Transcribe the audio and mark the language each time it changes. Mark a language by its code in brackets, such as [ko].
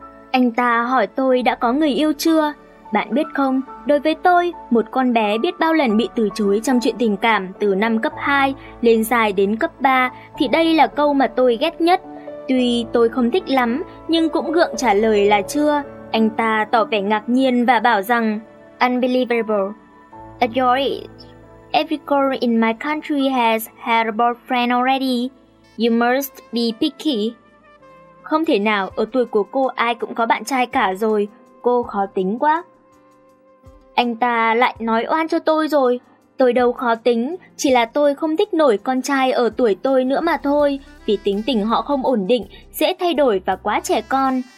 [vi] Anh ta hỏi tôi đã có người yêu chưa? Bạn biết không, đối với tôi, một con bé biết bao lần bị từ chối trong chuyện tình cảm từ năm cấp 2 lên dài đến cấp 3 thì đây là câu mà tôi ghét nhất. Tuy tôi không thích lắm nhưng cũng gượng trả lời là chưa. Anh ta tỏ vẻ ngạc nhiên và bảo rằng unbelievable. [en] At your age, every girl in my country has had a boyfriend already. You must be picky. [vi] Không thể nào, ở tuổi của cô ai cũng có bạn trai cả rồi. Cô khó tính quá. Anh ta lại nói oan cho tôi rồi. Tôi đâu khó tính, chỉ là tôi không thích nổi con trai ở tuổi tôi nữa mà thôi. Vì tính tình họ không ổn định, dễ thay đổi và quá trẻ con.